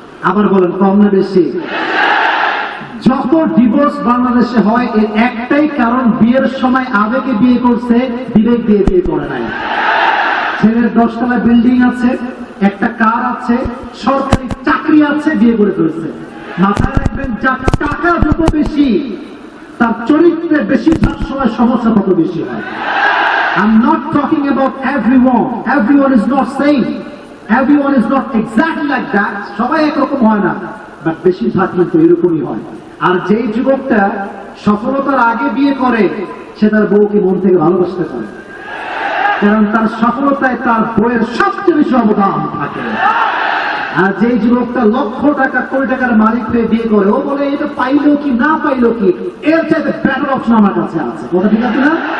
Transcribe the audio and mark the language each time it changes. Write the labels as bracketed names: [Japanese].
[Bangla] আবার বলেন, কম না বেশি? যত ডিভোর্স বাংলাদেশে হয় এর একটাই কারণ, বিয়ের সময় আবেগে বিয়ে করছে, বিবেক দিয়ে বিয়ে করে নাই। ছেলের 10 তলা বিল্ডিং আছে, একটা কার আছে, সরকারি চাকরি আছে, বিয়ে করে ফেলছে। মাথায় রাখবেন, যার টাকা যত বেশি তার চরিত্রে বেশিরভাগ সময় সমস্যা তত বেশি হয়। [English] I'm not talking about everyone. Everyone is not same. Everyone is not exactly like that. [Bangla] সবাই একরকম হয় না, বাট বেশিরভাগ কিন্তু এরকমই হয়। আর যেই যুবকটা সফলতার আগে বিয়ে করে, সে তার বউকে মন থেকে ভালোবাসতে পারে, কারণ তার সফলতায় তার বউয়ের সবচেয়ে বেশি অবদান থাকে। আর যেই যুবকটা লক্ষ টাকা কোটি টাকার মালিক হয়ে বিয়ে করে, ও বলে এটা পাইলো কি না পাইলো কি, এর চাইতে বেটার অপশন আমার কাছে আছে। কথা ঠিক আছে না?